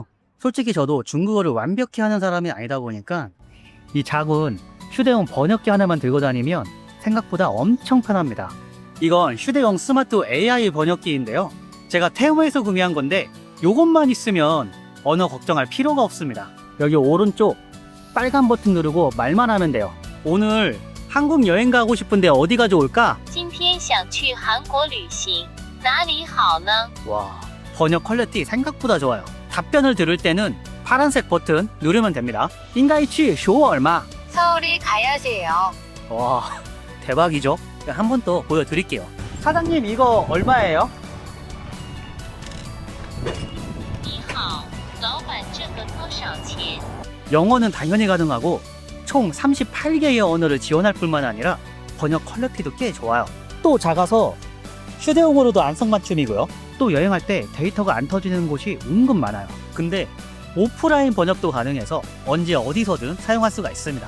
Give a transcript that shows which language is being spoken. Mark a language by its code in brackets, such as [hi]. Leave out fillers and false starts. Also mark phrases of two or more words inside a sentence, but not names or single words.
[ko] 솔직히 저도 중국어를 완벽히 하는 사람이 아니다 보니까 이 작은 휴대용 번역기 하나만 들고 다니면 생각보다 엄청 편합니다. 이건 휴대용 스마트 AI 번역기인데요. 제가 테무에서 구매한 건데 이것만 있으면 언어 걱정할 필요가 없습니다. 여기 오른쪽 빨간 버튼 누르고 말만 하면 돼요. 오늘 한국 여행 가고 싶은데 어디가 좋을까? [zh] 今天想去韩国旅行，哪里好呢? [ko] 와, 번역 퀄리티 생각보다 좋아요. 답변을 들을 때는 파란색 버튼 누르면 됩니다. 인가이치 쇼 얼마? 서울에 가야지요. 와, 대박이죠? 한 번 더 보여드릴게요. 사장님 이거 얼마예요? [zh] 你好，老板这个多少钱? [ko] 영어는 당연히 가능하고 총 38개의 언어를 지원할 뿐만 아니라 번역 퀄리티도 꽤 좋아요. 또 작아서 휴대용으로도 안성맞춤이고요. 또 여행할 때 데이터가 안 터지는 곳이 은근 많아요. 근데 오프라인 번역도 가능해서 언제 어디서든 사용할 수가 있습니다.